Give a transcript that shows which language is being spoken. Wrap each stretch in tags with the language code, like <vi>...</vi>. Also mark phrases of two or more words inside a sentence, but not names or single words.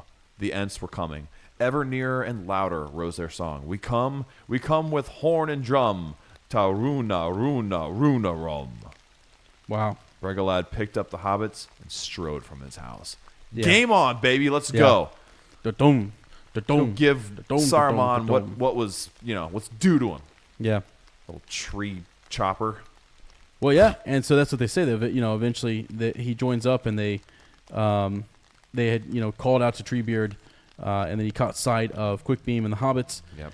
<en>The Ents were coming. Ever nearer and louder rose their song. We come with horn and drum, ta runa, runa, runa, rum. Wow. Regalad picked up the hobbits and strode from his house. Yeah. Game on, baby. Let's Yeah. go. Da-dum, da-dum, Go give da-dum, Saruman da-dum. what was, what's due to him. Yeah. Little tree chopper. Well, yeah, and so that's what they say. That eventually he joins up, and they had called out to Treebeard, and then he caught sight of Quickbeam and the hobbits, Yep.</en>